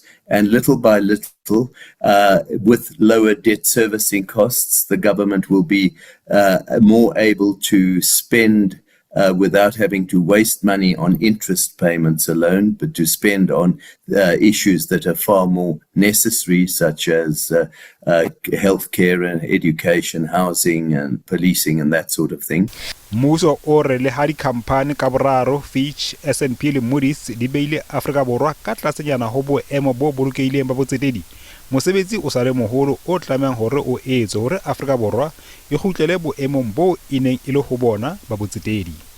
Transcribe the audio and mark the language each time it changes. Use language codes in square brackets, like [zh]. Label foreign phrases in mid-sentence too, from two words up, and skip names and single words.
[en] And little by little, with lower debt servicing costs, the government will be more able to spend without having to waste money on interest payments alone, but to spend on issues that are far more necessary, such as healthcare and education, housing and policing and that sort of thing. [st] Mmuso o re le ha dikhamphane ka boraro Fitch, S&P le Moody's di beile Afrika Borwa ka tlasenyana ho boemo bo bolokeileng ba botsetedi, mosebetsi o sa le moholo o tlamehang hore o etse hore Afrika Borwa e kgutlele boemong bo e neng e le ho bona ba botsetedi.